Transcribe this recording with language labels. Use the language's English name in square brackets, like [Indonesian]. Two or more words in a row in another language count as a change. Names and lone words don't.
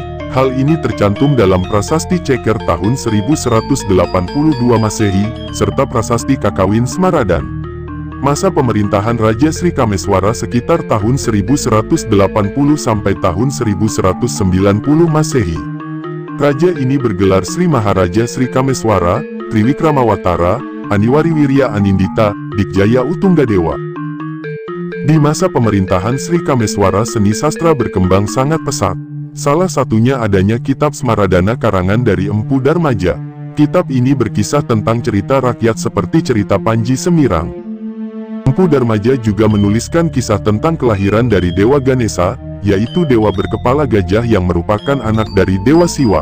[Indonesian] Hal ini tercantum dalam Prasasti Ceker tahun 1182 Masehi, serta Prasasti Kakawin Smaradan. Masa pemerintahan Raja Sri Kameswara sekitar tahun 1180 sampai tahun 1190 Masehi. Raja ini bergelar Sri Maharaja Sri Kameswara, Triwikramawatara, Aniwariwirya Anindita, Dikjaya Utunggadewa. Di masa pemerintahan Sri Kameswara seni sastra berkembang sangat pesat. Salah satunya adanya Kitab Smaradana karangan dari Empu Darmaja. Kitab ini berkisah tentang cerita rakyat seperti cerita Panji Semirang. Empu Darmaja juga menuliskan kisah tentang kelahiran dari Dewa Ganesa, yaitu dewa berkepala gajah yang merupakan anak dari Dewa Siwa.